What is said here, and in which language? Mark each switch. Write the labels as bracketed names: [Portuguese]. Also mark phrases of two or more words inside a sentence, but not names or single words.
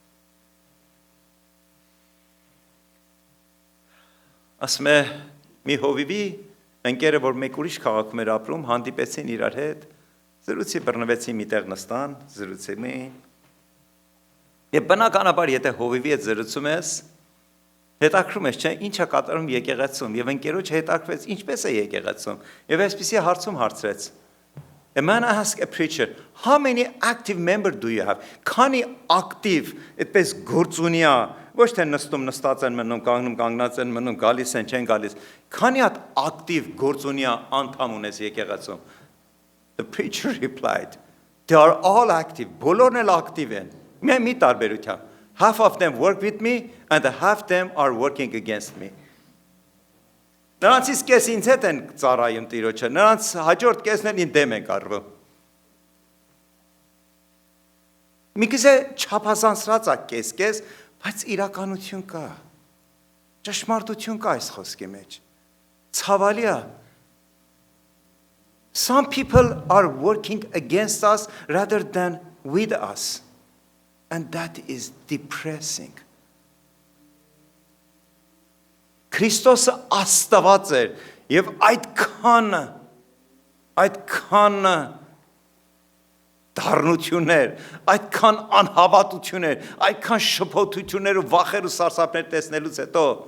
[Armenian] Ասում է մի հովիվի ընկերը, որ մեկ ուրիշ քաղաքում էր ապրում, հանդիպեցին իրար հետ, զրուցի բռնվեցին միտեղ նստան, զրուցեցին։ Եվ բնականաբար, եթե հովիվի հետ զրուցում ես, հետաքրում ես, չէ՞, ինչ է կատարում եկեղեցում, եւ ընկերոջը հետաքրվեց, ինչպես է եկեղեցում, եւ այսպեսի հարցում հարցրեց. [English] A man asked a preacher, how many active members do you have? [Armenian] Քանի ակտիվ, այդպես գործունյա, ոչ թե նստում նստած են մնում, կանգնում կանգնած են մնում, գալիս են, չեն գալիս, քանի հատ ակտիվ գործունյա անդամ ունես եկեղեցում? [English] The preacher replied, they are all active, [Armenian] բոլորն էլ ակտիվ են, մի տարբերությամբ, [English] half of them work with me and half them are working against me. [Armenian] Նրանցից կես ինձ հետ են ծառայում Տիրոջը, նրանց հաջորդ կեսն էլ ինձ դեմ են կառվում։ Միգուցե չափազանցրած է կես, բայց իրականություն կա։ Ճշմարտություն կա այս խոսքի մեջ։ Ցավալի է։ [English] Some people are working against us rather than with us. And that is depressing. [Armenian] Քրիստոսը Աստված էր եւ այդքան դառնություններ, այդքան անհավատություններ, այդքան շփոթություններ ու վախեր ու սարսափներ տեսնելուց հետո